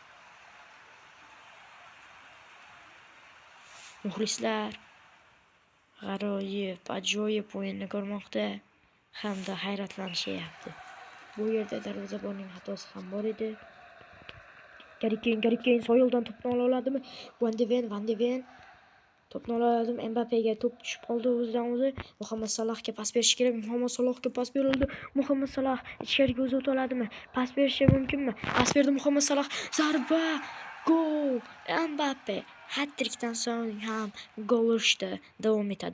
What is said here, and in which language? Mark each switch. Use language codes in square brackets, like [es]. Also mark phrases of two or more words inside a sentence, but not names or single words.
[uz] Muxlislar g'aroyib, ajoyib o'yinni ko'rmoqda hamda hayratlanishyapti. Bu yerda darvozabonning xatosi ham bor edi. Harry Kane soyildan to'pni ola oladimi? Van de Ven to'pni ola oladimi? Mbappega to'p tushib qoldi o'zidan o'zi. Muhammad Salahga pas berish kerak. Muhammad Salahga pas berildi. Muhammad Salah ichkariga o'zi o'ta oladimi? Pas berishi mumkinmi? Pas berdi Muhammad Salah. Zarba. Gol. Mbappe hat-trikdan so'ng ham gol urishda davom etadi.